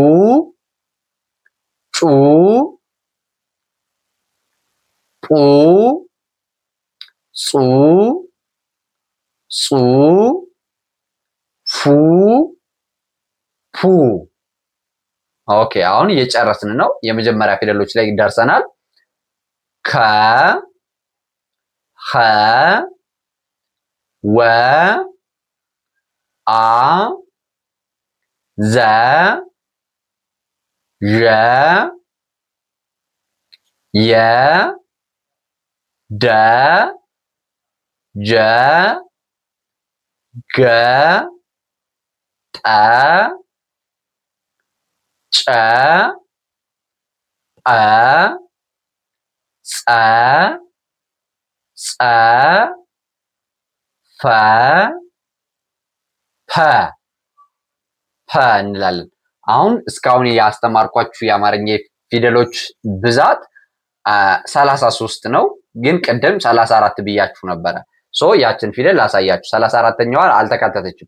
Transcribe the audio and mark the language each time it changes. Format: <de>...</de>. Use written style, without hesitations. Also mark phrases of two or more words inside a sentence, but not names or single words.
<am>ጩ ጡ ጹ ጹ ፉ ፑ ኦኬ አሁን እየጨረስን ነው የመጀመሪያ ፊደሎች ላይ ደርሰናል ከ ኸ ወ አ ዘ ዠ የ ደ ጀ ገ ጠ ጨ ጰ ጸ ጸ ፈ ፐ ፐ እንላለን አሁን እስካሁን ያስተማርኳችሁ የአማርኛ ፊደሎች ብዛት 33 ነው ግን ቀደም 34 ብያችሁ ነበር ሶ ያችን ፊደል ላሳያችሁ 34ኛዋ አልተካተተችም</am>